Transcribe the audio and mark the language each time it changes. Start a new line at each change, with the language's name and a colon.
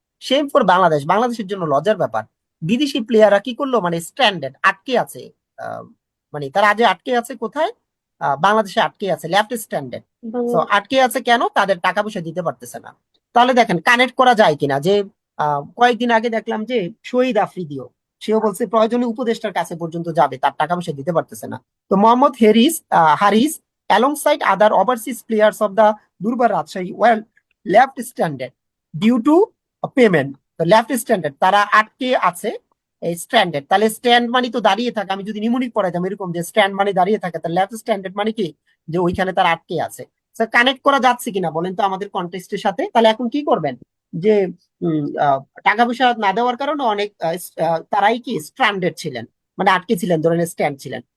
English: same for
Bangla: Bangladesh, বাংলাদেশের জন্য লজ্জার ব্যাপার। বিদেশি প্লেয়াররা কি করলো মানে স্ট্যান্ডার্ড আটকে আছে, আহ, মানে তারা আজ আটকে আছে কোথায়? বাংলাদেশে আটকে আছে লেফট স্ট্যান্ডার্ড। তো বাংলা। আটকে আছে কেন? তাদের টাকা পয়সা দিতে পারতেছে না। তাহলে দেখেন কানেক্ট করা যায় কিনা যে কয়েকদিন আগে দেখলাম যে শহীদ আফ্রিদিও, সেও বলছে প্রয়োজনে উপদেষ্টার কাছে পর্যন্ত যাবে, তার টাকা পয়সা দিতে পারতেছে না।
English: তো Mohammad Haris alongside other overseas players of the Durbar Rajshahi were left stranded due to payment.
Bangla: তো লেফট স্ট্যান্ডার্ড তারা আটকে আছে, এই স্ট্যান্ডার্ড। তাহলে স্ট্যান্ড মানে তো দাঁড়িয়ে থাকে, আমি যদি নিমোনিক পড়াইতাম এরকম যে স্ট্যান্ড মানে দাঁড়িয়ে থাকে, তাহলে লেফট স্ট্যান্ডার্ড মানে কি যে ওইখানে তারা আটকে আছে। কানেক্ট করা যাচ্ছে কিনা বলেন তো আমাদের কন্টেক্সটের সাথে? তাহলে এখন কি করবেন যে টাকা পয়সা না দেওয়ার কারণে অনেক তারাই কি স্ট্যান্ডার্ড ছিলেন, মানে আটকে ছিলেন, ধরেন স্ট্যান্ড ছিলেন।